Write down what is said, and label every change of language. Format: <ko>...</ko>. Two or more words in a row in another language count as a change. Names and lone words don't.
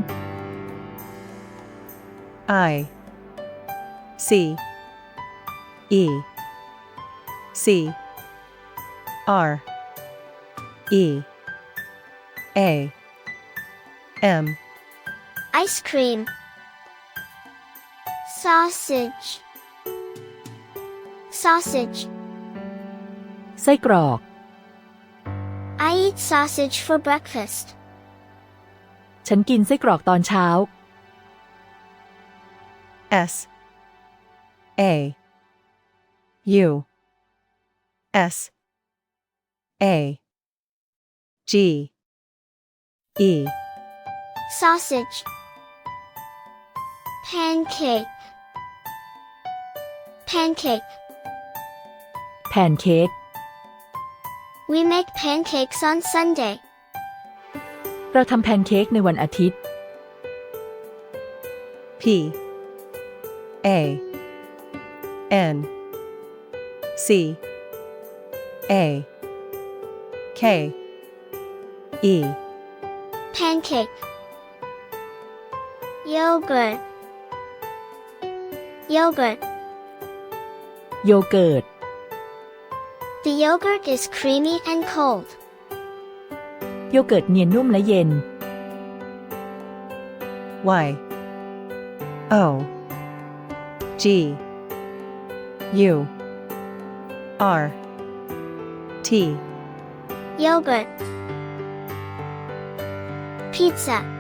<en>I C E C R E A M Ice cream. Sausage. Sausage.</en> <th>ไส้กรอก</th> <en>I eat sausage for breakfast.</en> <th>ฉันกินไส้กรอกตอนเช้า</th> <en>S A U S A G E Sausage. Pancake. Pancake.</en> <th>แพนเค้ก</th> <en>We make pancakes on Sunday.</en> <th>เราทำแพนเค้กในวันอาทิตย์</th> <en>P A N C A K E Pancake. Yogurt. Yogurt.</en> <th>โยเกิร์ต</th> <en>The yogurt is creamy and cold.</en> <th>โยเกิร์ตเนียนนุ่มและเย็น</th> <en>Y O G U R T Yogurt. Pizza.</en>